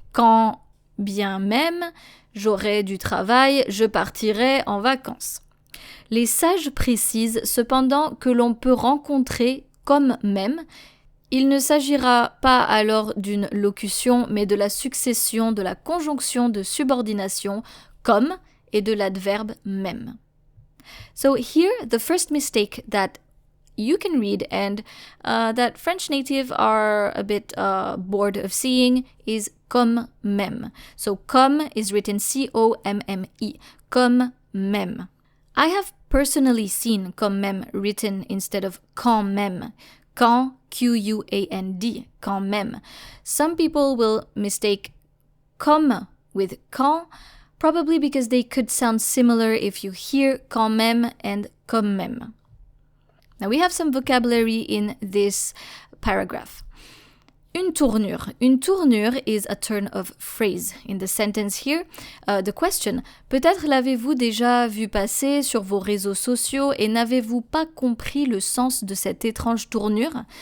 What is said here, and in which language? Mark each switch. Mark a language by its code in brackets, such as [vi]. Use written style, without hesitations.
[fr] Quand bien même j'aurai du travail, je partirai en vacances. Les sages précisent cependant que l'on peut rencontrer comme même. Il ne s'agira pas alors d'une locution, mais de la succession de la conjonction de subordination comme et de l'adverbe même. [en] So here, the first mistake that you can read and that French native are a bit bored of seeing is comme même. So comme is written C-O-M-M-E, comme même. I have personally seen comme même written instead of quand même. Quand, Q-U-A-N-D, quand même. Some people will mistake comme with quand, probably because they could sound similar if you hear quand même and comme même. Now we have some vocabulary in this paragraph. Une tournure. Une tournure is a turn of phrase. In the sentence here, the question, [fr] peut-être l'avez-vous déjà vu passer sur vos réseaux sociaux et n'avez-vous pas compris le sens de cette étrange tournure?